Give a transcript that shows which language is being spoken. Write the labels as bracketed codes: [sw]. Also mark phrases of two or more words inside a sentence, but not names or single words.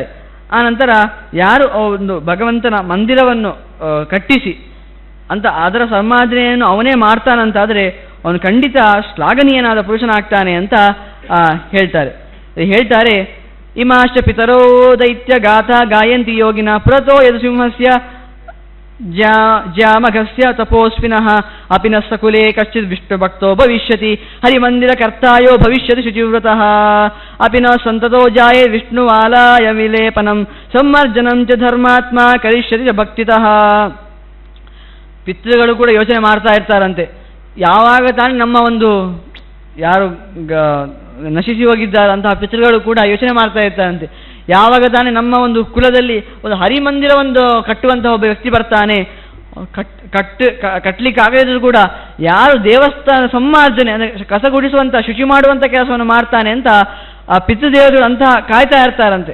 [kn] ಆನಂತರ ಯಾರು ಒಂದು ಭಗವಂತನ ಮಂದಿರವನ್ನು ಕಟ್ಟಿಸಿ ಅಂತ ಅದರ ಸಂಪಾದನೆಯನ್ನು ಅವನೇ ಮಾಡ್ತಾನಂತಾದರೆ ಅವನು ಖಂಡಿತ ಶ್ಲಾಘನೀಯನಾದ ಪುರುಷನಾಗ್ತಾನೆ ಅಂತ ಹೇಳ್ತಾರೆ. [sa] ಇಮಾಶ್ಚ ಪಿತರೋ ದೈತ್ಯ ಗಾಥಾ ಗಾಯಂತಿ ಯೋಗಿನ ಪುರತೋ ಯದು ಸಿಂಹಸ್ಯ ಜಾಮಘಸ್ಯ ತಪೋಸ್ವಿನಃ ಅಪಿ ನ ಸಕುಲೇ ಕಶ್ಚಿತ್ ವಿಷ್ಣುಭಕ್ತೋ ಭವಿಷ್ಯತಿ ಹರಿಮಂದಿರ ಕರ್ತಾಯೋ ಭವಿಷ್ಯತಿ ಶುಚಿವ್ರತಃ ಅಪಿ ನ ಸಂತತೋ ಜಾಯೇ ವಿಷ್ಣುವಾಲಾಯ ವಿಲೇಪನಂ ಸಂಮರ್ಜನಂ ಚ ಧರ್ಮಾತ್ಮ ಕರಿಷ್ಯತಿ ಚ ಭಕ್ತಿತಃ. [kn] ಪಿತೃಗಳು ಕೂಡ ಯೋಚನೆ ಮಾಡ್ತಾ ಇರ್ತಾರಂತೆ, ಯಾವಾಗ ತಾನೇ ನಮ್ಮ ಒಂದು ಯಾರು ನಶಿಸಿ ಹೋಗಿದ್ದಾರಂತಹ ಪಿತೃಗಳು ಕೂಡ ಯೋಚನೆ ಮಾಡ್ತಾ ಇರ್ತಾರಂತೆ, ಯಾವಾಗ ತಾನೇ ನಮ್ಮ ಒಂದು ಕುಲದಲ್ಲಿ ಒಂದು ಹರಿಮಂದಿರ ಒಂದು ಕಟ್ಟುವಂತಹ ಒಬ್ಬ ವ್ಯಕ್ತಿ ಬರ್ತಾನೆ, ಕಟ್ಟಲಿಕ್ಕಾಗದಿದ್ರು ಕೂಡ ಯಾರು ದೇವಸ್ಥಾನ ಸಂಮಾರ್ಜನೆ ಅಂದರೆ ಕಸ ಗುಡಿಸುವಂಥ ಶುಚಿ ಮಾಡುವಂಥ ಕೆಲಸವನ್ನು ಮಾಡ್ತಾನೆ ಅಂತ ಆ ಪಿತೃದೇವರು ಅಂತಹ ಕಾಯ್ತಾ ಇರ್ತಾರಂತೆ.